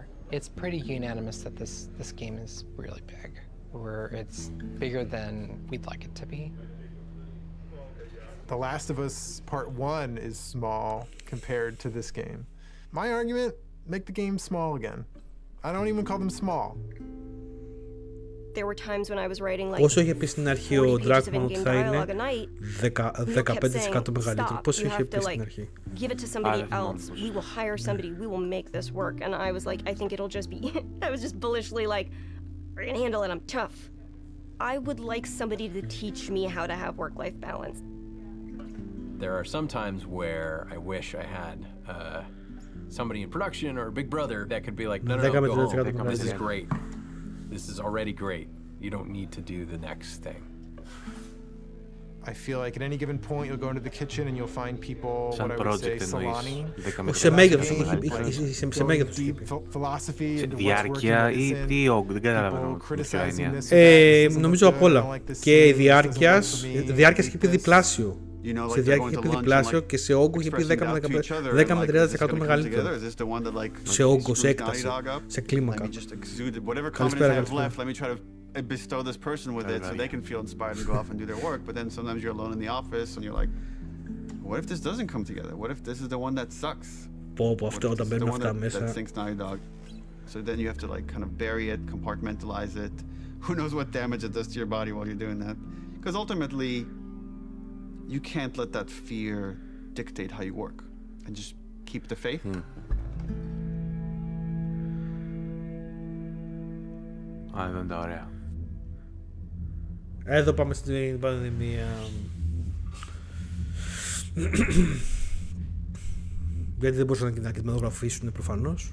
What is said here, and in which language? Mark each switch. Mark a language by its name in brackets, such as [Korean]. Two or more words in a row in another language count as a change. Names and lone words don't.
[English] It's pretty unanimous that this game is really big, where it's bigger than we'd like it to be. The Last of Us Part 1 is small compared to this game. My argument, make the game small again. I don't even call them small. There were times when I was writing like [Greek] Πόσο είχε πει στην αρχή ο [English] 40 pages of Dragmount in-game [Greek] θα είναι [English] dialogue a night. [Greek] 15% μεγαλύτερο. Πόσο είχε πει στην αρχή. [English] Give it to somebody else. We will hire somebody. We will make this work. And I was like, I think it'll just be. I was just bullishly like, I can handle it. I'm tough. I would like somebody to teach me how to have work-life balance. There are some times where I wish I had somebody in production or a big brother that could be like, no, go home. This is great. This is already great. You don't need to do the next thing. I feel like at any given point you'll go into the kitchen and you'll find people, what I would say, Solani. [Greek] Σε μέγεθος είχε πει. [English] Philosophy [Greek] Σε [English] into what's working [Greek] διάρκεια ή [English] medicine. [Greek] τι όγκο, δεν καταλαβαίνω ποια [English] criticizing [Greek] Νομίζω απ' όλα. Και η διάρκεια είχε πει διπλάσιο. Σε διάρκεια είχε πει διπλάσιο και σε όγκο είχε πει 10 με 30% μεγαλύτερο. Σε όγκο, σε έκταση, σε κλίμακα. Καλησπέρα, καλησπέρα. [English] Bestow this person with it so they can feel inspired and go off and do their work, but then sometimes you're alone in the office and you're like, what if this doesn't come together? What if this is the one that sucks? [Greek] Πω, αυτό όταν μπαίνουν αυτά μέσα. [English] That sinks Naughty Dog. So then you have to like kind of bury it, compartmentalize it. Who knows what damage it does to your body while you're doing that? Because ultimately, you can't let that fear dictate how you work, and just keep the faith. [Greek] Δεν τα ωραία. Εδώ πάμε στην πανδημία. Γιατί δεν μπορούσαν να κινηματογραφήσουν προφανώς.